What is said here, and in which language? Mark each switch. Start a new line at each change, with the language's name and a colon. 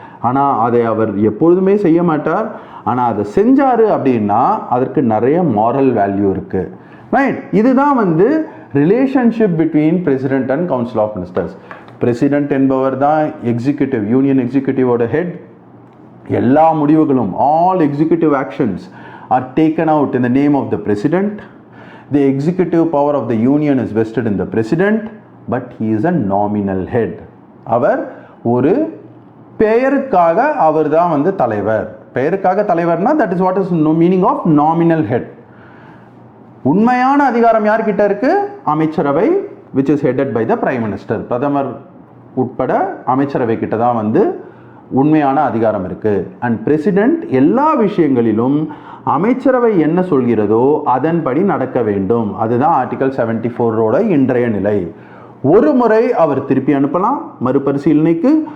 Tamil: ஆனா அதை அவர் எப்பொழுதுமே செய்ய மாட்டார். ஆனா அதை செஞ்சாரு அப்படின்னா அதற்கு நிறைய மாரல் வேல்யூ இருக்கு.
English: right,
Tamil: இதுதான் வந்து
English: Relationship between president and council of ministers.
Tamil: President என்பவர் தான் எக்ஸிக்யூட்டிவ், யூனியன் எக்ஸிக்யூட்டிவோட ஹெட். எல்லா முடிவுகளும்,
English: All executive actions are taken out in the name of the president. The executive power of the union is vested in the president, but he is a nominal head.
Tamil: அவர் ஒரு பெயருக்காக அவர் தான் வந்து தலைவர். பெயருக்காக தலைவர்னா
English: that is what is meaning of nominal head.
Tamil: உண்மையான அதிகாரம் யார்கிட்ட இருக்கு? அமைச்சரவை,
English: which is headed by the prime minister.
Tamil: பிரதமர் உட்பட அமைச்சரவை கிட்ட தான் வந்து உண்மையான அதிகாரம் இருக்கு. அண்ட் பிரசிடென்ட் எல்லா விஷயங்களிலும் அமைச்சரவை என்ன சொல்கிறதோ அதன்படி நடக்க வேண்டும். அதுதான் ஆர்டிகல் 74 இன்றைய நிலை. ஒரு முறை அவர் திருப்பி அனுப்பலாம் மறுபரிசீலனைக்கு.